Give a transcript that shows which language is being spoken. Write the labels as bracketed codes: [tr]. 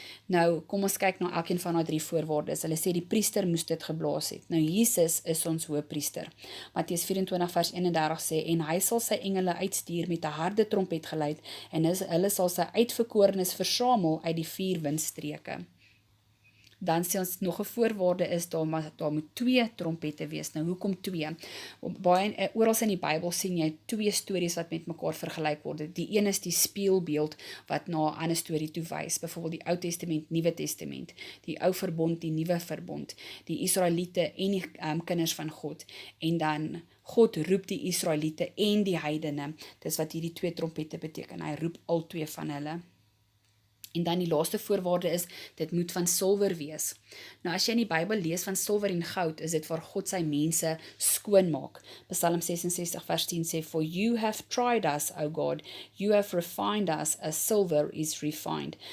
[af] Nou, kom ons kyk na elkeen van daai 3 voorwaardes. Hulle sê die priester moes dit geblaas het. Nou, Jesus is ons hoëpriester. Matteus 24 vers 31 sê, en hy sal sy engele uitstuur met 'n harde trompet geluid, en hulle sal sy uitverkorenes versamel uit die 4 windstreke. Dan sê ons nog 'n voorwaarde is, daar moet 2 trompette wees. Nou, hoekom 2? Oral in die Bybel sien jy 2 stories wat met mekaar vergelyk word. Die een is die spieelbeeld wat na 'n ander storie toe wys. Byvoorbeeld die Ou Testament, Nuwe Testament, die Ou Verbond, die Nuwe Verbond, die Israeliete en die kinders van God. En dan God roep die Israeliete en die heidene. Dis wat hierdie 2 trompette beteken. Hy roep al 2 van hulle. En dan die laaste voorwaarde is, dit moet van silwer wees. Nou as jy in die Bybel lees van silwer en goud, is dit waar God sy mense skoon maak. Psalm 66 vers 10 sê, [en] for you have tried us, O God, you have refined us as silver is refined.